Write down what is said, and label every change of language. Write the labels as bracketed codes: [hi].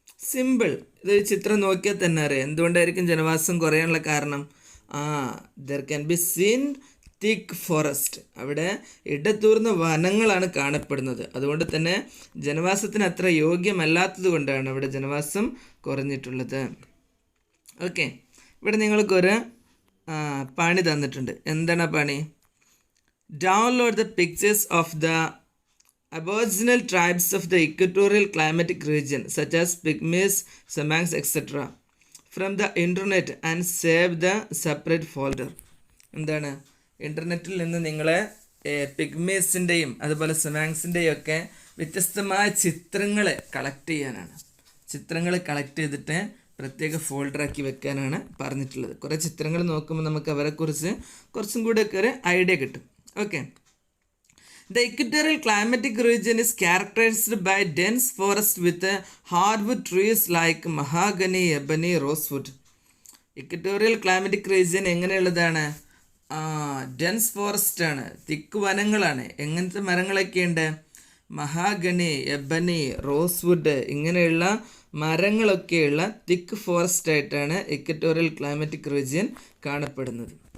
[ml] Simple, ഇതൊരു ചിത്രം നോക്കിയാൽ തന്നെ അറിയാം എന്തുകൊണ്ടായിരിക്കും ജനവാസം കുറയാനുള്ള കാരണം. [en] There can be seen thick forest. [ml] അവിടെ ഇടതൂർന്ന വനങ്ങളാണ് കാണപ്പെടുന്നത്. അതുകൊണ്ട് തന്നെ ജനവാസത്തിന് അത്ര യോഗ്യമല്ലാത്തത് കൊണ്ടാണ് അവിടെ ജനവാസം കുറഞ്ഞിട്ടുള്ളത്. ഓക്കെ, ഇവിടെ നിങ്ങൾക്കൊരു പണി തന്നിട്ടുണ്ട്. എന്താണ് ആ പണി? [en] Download the pictures of the aboriginal tribes of the equatorial climatic region such as pygmies, semangs, etc. from the internet and save the separate folder. [ml] എന്താണ്? ഇൻ്റർനെറ്റിൽ നിന്ന് നിങ്ങൾ പിഗ്മീസിൻ്റെയും അതുപോലെ സെമാങ്സിൻ്റെയും ഒക്കെ വ്യത്യസ്തമായ ചിത്രങ്ങൾ കളക്ട് ചെയ്യാനാണ്. ചിത്രങ്ങൾ കളക്ട് ചെയ്തിട്ട് പ്രത്യേക ഫോൾഡറാക്കി വെക്കാനാണ് പറഞ്ഞിട്ടുള്ളത്. കുറേ ചിത്രങ്ങൾ നോക്കുമ്പോൾ നമുക്ക് അവരെക്കുറിച്ച് കുറച്ചും കൂടെയൊക്കെ ഒരു ഐഡിയ കിട്ടും. [en] Okay, the equatorial climatic region is characterized by dense forest with hardwood trees like mahogany, ebony, rosewood. [ml] Equatorial climatic region എങ്ങനെയുള്ളതാണ്? Dense forest ആണ്, തിക്ക് വനങ്ങളാണ്. എങ്ങനത്തെ മരങ്ങളൊക്കെയുണ്ട്? മഹാഗണി, എബനി, റോസ്വുഡ് ഇങ്ങനെയുള്ള മരങ്ങളൊക്കെയുള്ള തിക്ക് ഫോറസ്റ്റ് ആയിട്ടാണ് ഇക്വറ്റോറിയൽ ക്ലൈമാറ്റിക് റീജിയൻ കാണപ്പെടുന്നത്.